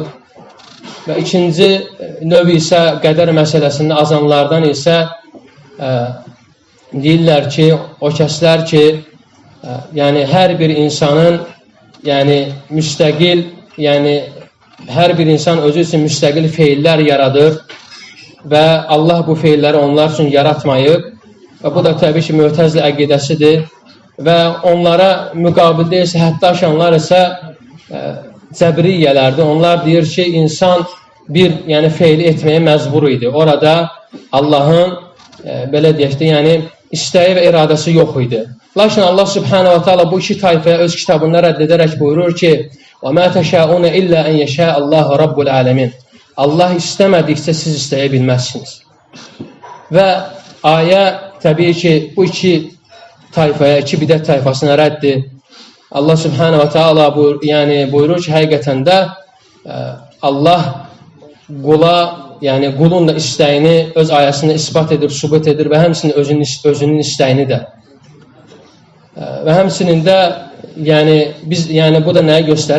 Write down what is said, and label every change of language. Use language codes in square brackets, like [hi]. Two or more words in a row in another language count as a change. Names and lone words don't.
[az] Və ikinci növ isə qədər məsələsində azanlardan isə deyirlər ki, o kəslər ki, yəni hər bir insanın müstəqil, yəni hər bir insan özü üçün müstəqil feillər yaradır və Allah bu feilləri onlar üçün yaratmayıb və bu da təbii ki, Mü'təzilə əqidəsidir və onlara müqabildə isə həddi aşanlar isə Cəbriyyələrdir. Onlar deyir ki, insan bir feili etməyə məcbur idi. Orada Allahın belə deyək də, yəni istəyi və iradəsi yox idi. Lakin Allah [ar] سبحانه وتعالى [az] bu iki tayfaya öz kitabında rədd edərək buyurur ki [ar] وَمَا تَشَاءُونَ إِلَّا أَنْ يَشَاءَ اللّٰهُ رَبُّ الْعَالَمِينَ. [az] Allah istəmədikcə siz istəyə bilməzsiniz. Və ayə təbii ki, bu iki tayfaya, iki bidət tayfasına rəddir. Allah [ar] سبحانه وتعالى [az] buyurur ki, həqiqətən də Allah qula, yəni qulun da istəyini öz ayəsində isbat edir, sübut edir və həmçinin özünün istəyini də. Və həmçinin də bu da nəyə göstərir?